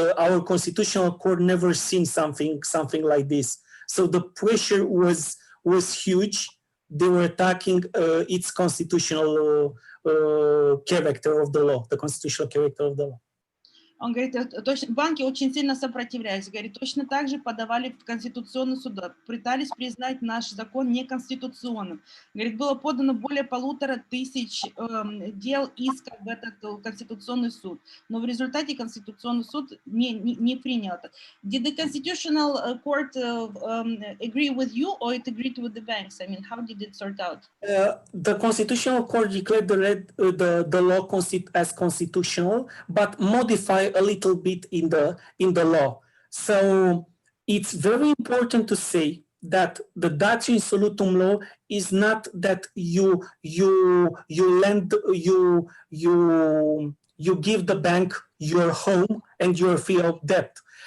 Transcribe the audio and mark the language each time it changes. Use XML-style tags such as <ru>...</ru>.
<en>Our Constitutional Court never seen something like this. So the pressure was huge. They were attacking its constitutional character of the law, the constitutional character of the law.</en> <ru>Он говорит, банки очень сильно сопротивлялись. Говорит, точно так же подавали в Конституционный суд, пытались признать наш закон неконституционным. Говорит, было подано более 1500 дел, исков в этот Конституционный суд. Но в результате Конституционный суд не принял это.</ru> <en>Did the Constitutional Court agree with you or it agreed with the banks? I mean, how did it sort out? The Constitutional Court declared the law as constitutional, but modified a little bit in the law. So it's very important to say that the Dutch Insolutum law is not that you give the bank your home and you're free of debt.</en>